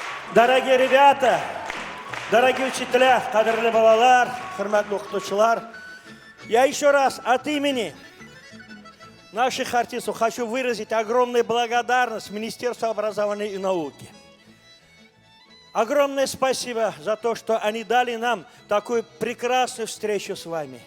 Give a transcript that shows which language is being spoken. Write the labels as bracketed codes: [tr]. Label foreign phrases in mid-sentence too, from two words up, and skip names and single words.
[ru] Дорогие ребята, дорогие учителя, [tt] кадрлы балалар, хурматлы укытучылар, [ru] я еще раз от имени наших артистов хочу выразить огромную благодарность Министерству образования и науки. Огромное спасибо за то, что они дали нам такую прекрасную встречу с вами.